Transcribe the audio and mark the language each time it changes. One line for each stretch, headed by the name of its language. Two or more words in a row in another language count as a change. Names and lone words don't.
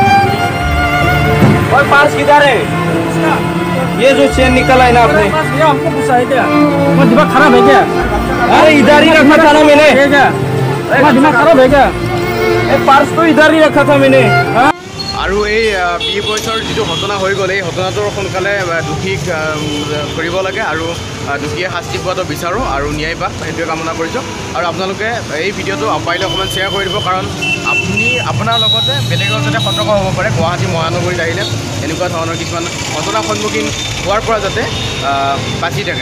Hindi: और पार्स किधर है? ये जो चेन निकला है ना आपने? हमको पूछा है क्या? दिमाग खराब है क्या? अरे इधर ही रखा था ना मैंने। दिमाग खराब है क्या? पार्स तो इधर ही रखा था मैंने।
Assamese: আৰু এই বি বইজৰ যিটো ঘটনা হৈ গ'ল, এই ঘটনাটোৰ সোনকালে দোষীক কৰিব লাগে আৰু দোষীয়ে শাস্তি পোৱাটো বিচাৰোঁ আৰু ন্যায় পাওক, সেইটোৱে কামনা কৰিছোঁ। আৰু আপোনালোকে এই ভিডিঅ'টো পাৰিলে অকণমান শ্বেয়াৰ কৰি দিব, কাৰণ আপুনি আপোনাৰ লগতে বেলেগৰ যাতে সতৰ্ক হ'ব পাৰে গুৱাহাটী মহানগৰীত আহিলে এনেকুৱা ধৰণৰ কিছুমান ঘটনাৰ সন্মুখীন হোৱাৰ পৰা যাতে বাচি থাকে।